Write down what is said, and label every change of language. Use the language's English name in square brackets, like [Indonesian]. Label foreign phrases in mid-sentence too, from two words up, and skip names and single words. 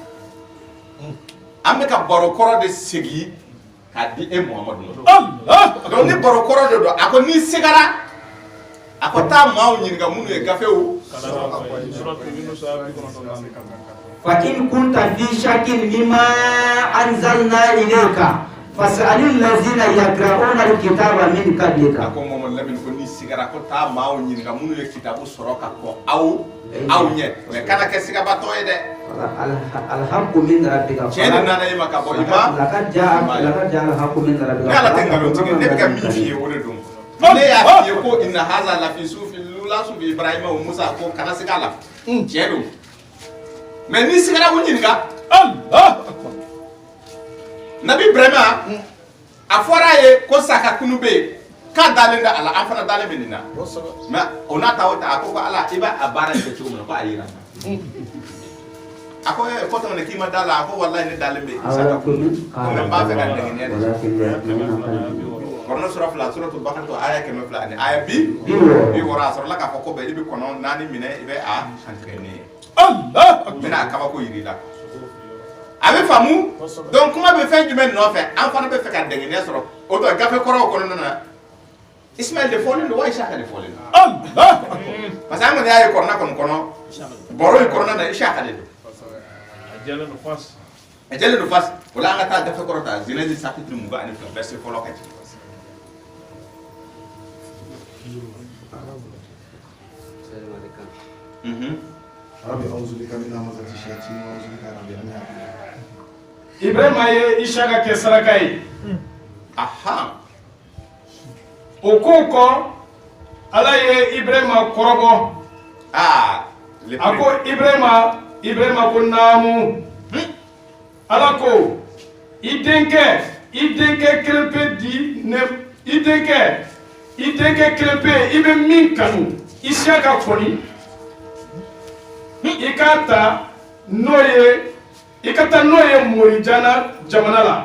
[Bambara] an bɛ ka barokɔrɔ de segi k'a di e Muhamadu ma donc ni barokɔrɔ de don a ko n'i segara a ko taa maaw ɲininka minnu ye gafew [Arabic] فإن كنت في شك مما أنزلنا إليك فاسأل الذين يقرؤون الكتاب من قبلك. [Bambara] a ko Muhamadu Lamini ko n'i sigara ko taa maaw ɲininka minnu ye kitabu sɔrɔ ka kɔn aw ɲɛ mais kana kɛ sigabatɔ ye dɛ. [Arabic] الحق من ربك. [Bambara] tiɲɛ de nana i ma ka bɔ i ma. [Arabic] لقد جاء الحق من ربك. [Bambara] ne ala tɛ nkalon tigɛ ne bɛ ka min f'i ye o de don. ne y'a f'i ye ko [Arabic] إن هذا لفي صحف الأولى صحف إبراهيم وموسى [Bambara] ko kana siga la. tiɲɛ don mais n'i sigara o ɲininka. Nabi Ibrahima a fɔra a ye ko saka kunu bɛ yen k'a dalen da ala an fana dalen bɛ nin na mais o n'a ta o ta a ko ala i b'a baara kɛ cogo min na ko a yira a ko ko tɔgɔ ne k'i ma da la a ko walahi ne dalen bɛ saka kunu ko n b'a fɛ ka dɛngɛnɛ de kɔrɔnɛ sura fila suratul Baqara to aya 102 ani aya 60 a sɔrɔla k'a fɔ ko bɛ i bɛ kɔnɔ 4 minɛ i bɛ a kantigɛ ne ye n bɛna a kabako yiri la a bɛ faamu donc kuma bɛ fɛn jumɛn nɔfɛ an fana bɛ fɛ ka dɛngɛnɛ sɔrɔ o don gafe kɔrɔw kɔnɔna na Ismaël de fɔlen don wa Isaka de fɔlen don parce que an kɔni y'a ye kɔrɔna kɔni kɔnɔ baro in kɔnɔna na Isaka de don a jɛlen don fasi o la an ka taa gafe kɔrɔ ta [French] Genèse chapitre 22 verset [Bambara] fɔlɔ ka jigin [Arabic] رب أعوذ بك من همزات الشياطين وأعوذ بك رب أن يحضرون. [Bambara] Ibrahima ye Isaka kɛ saraka ye. aha O ko kɔ Ala ye Ibrahima kɔrɔbɔ. ah A ko Ibrahima ko naamu. Ala ko i denkɛ kelen pe di ne i denkɛ kelen pe i bɛ min kanu Isaka kɔni i ka taa n'o ye Murijana jamana la.